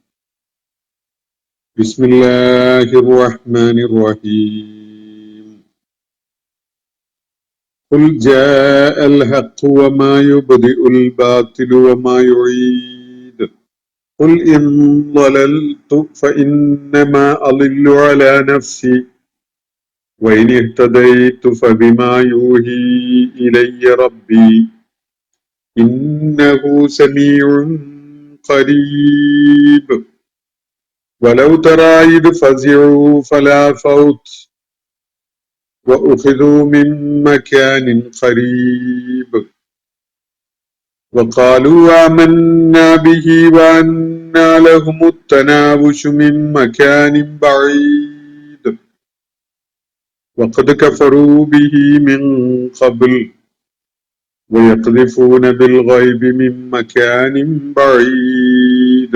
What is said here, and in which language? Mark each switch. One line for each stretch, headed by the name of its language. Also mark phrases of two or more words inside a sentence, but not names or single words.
Arabic: بسم الله الرحمن الرحيم. قل جاء الحق وما يبدئ الباطل وما يعيد. قل إن ضللت فإنما أضل على نفسي وإن اهتديت فبما يوحي إلي ربي إنه سميع قريب. ولو ترى إذ فزعوا فلا فوت وأخذوا من مكان قريب وقالوا آمنا به وأنى لهم التناوش من مكان بعيد وقد كفروا به من قبل ويقذفون بالغيب من مكان بعيد.